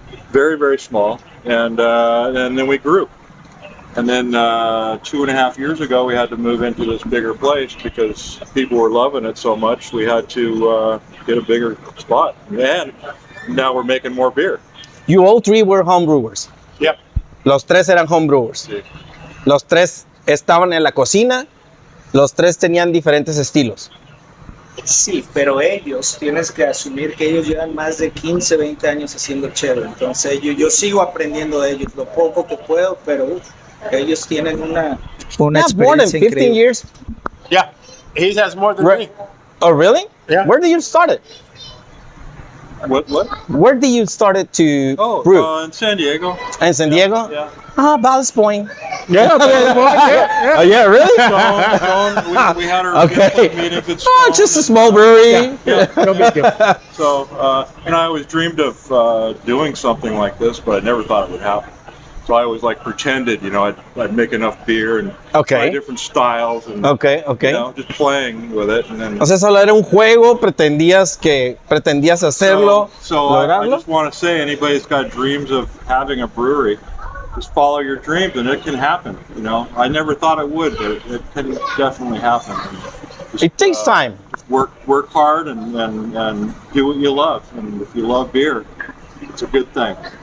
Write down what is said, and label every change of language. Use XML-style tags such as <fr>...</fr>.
<en>Very, very small. And then we grew. And then 2.5 years ago, we had to move into this bigger place because people were loving it so much. We had to get a bigger spot. And now we're making more beer. You all three were home brewers. Yep.</en> <es>Los tres eran home brewers. Sí. Los tres estaban en la cocina. Los tres tenían diferentes estilos. Sí, pero ellos, tienes que asumir que ellos llevan más de 15, 20 años haciendo chelo. Entonces yo sigo aprendiendo de ellos lo poco que puedo, pero ellos tienen una</es> <en>That's more than</en> <es>experiencia</es> <en>15</en> <es>increíble.</es> <en>years. Yeah, he has more than me. Oh, really? Yeah. Where did you start it? What? Where did you start it to brew? In San Diego. In San Diego? Yeah. Ballast Point. Yeah, Oh, yeah, really? Stone, we had our Okay. meetings at Oh, Stone. just a small brewery. no big deal. So, and I always dreamed of doing something like this, but I never thought it would happen. So I always pretended, I'd make enough beer and try different styles and Okay. just playing with it. And then</en> <es>O sea, solo era un juego, pretendías hacerlo,</es> <en>so I</en> <es>lograrlo.</es> <en>just want to say, anybody that's got dreams of having a brewery, just follow your dreams and it can happen. I never thought it would, but it can definitely happen. Just, It takes time. Work hard and do what you love. And if you love beer, it's a good thing.</en>